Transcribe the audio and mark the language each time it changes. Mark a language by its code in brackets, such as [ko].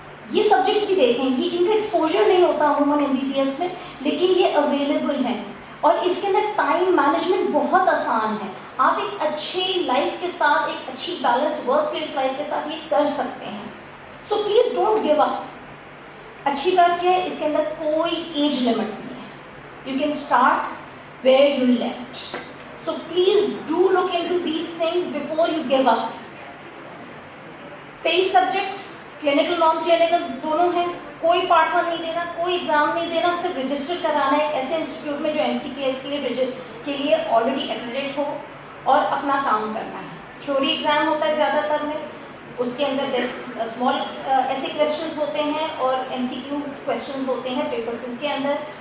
[ur] یہ سبجیکٹس بھی دیکھیں, یہ ان کا ایکسپوجر نہیں ہوتا عموماً MBBS میں, لیکن یہ اویلیبل ہیں اور اس کے اندر ٹائم مینجمنٹ بہت آسان ہے. آپ ایک اچھی لائف کے ساتھ, ایک اچھی بیلنس ورک پلیس لائف کے ساتھ یہ کر سکتے ہیں. [en] So please don't give up. [ur] اچھی بات کیا ہے, اس کے اندر کوئی ایج لمٹ نہیں ہے, [en] You can start where you left. So please do look into these things before you give up. [ur] 23 subjects, clinical naan clinical دونوں ہیں, کوئی پارٹ 1 نہیں دینا, کوئی ایگزام نہیں دینا, صرف رجسٹر کرانا ہے ایسے انسٹیٹیوٹ میں جو MCPS کے لیے آلریڈی ایکریڈیٹ ہو اور اپنا کام کرنا ہے. تھیوری ایگزام ہوتا ہے زیادہ تر میں, اس کے اندر اسمال ایسے کویشچنز ہوتے ہیں اور MCQ کویشچنز ہوتے ہیں پیپر 2 کے اندر.